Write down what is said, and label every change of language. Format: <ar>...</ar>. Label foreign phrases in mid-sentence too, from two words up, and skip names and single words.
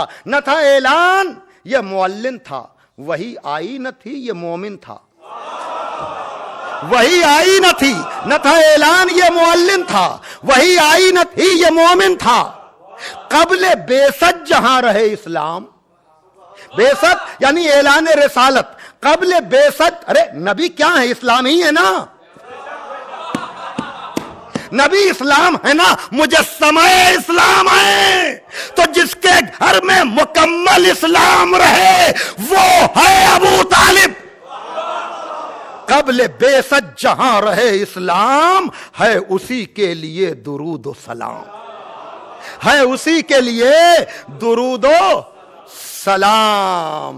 <ur>نہ تھا اعلان یہ معلن تھا، وہی آئی نہ تھی یہ مومن تھا. وہی آئی نہ تھی، نہ تھا اعلان یہ معلن تھا، وہی آئی نہ تھی یہ مومن تھا، قبل بیست جہاں رہے اسلام. بیست یعنی اعلان رسالت، قبل بیست. ارے نبی کیا ہے؟ اسلام ہی ہے نا. نبی اسلام ہے نا، مجسمہ اسلام ہے. تو جس کے گھر میں مکمل اسلام رہے وہ ہے ابو طالب. قبل بیست جہاں رہے اسلام، ہے اسی کے لیے درود و سلام، ہے اسی کے لیے درود و سلام.</ur>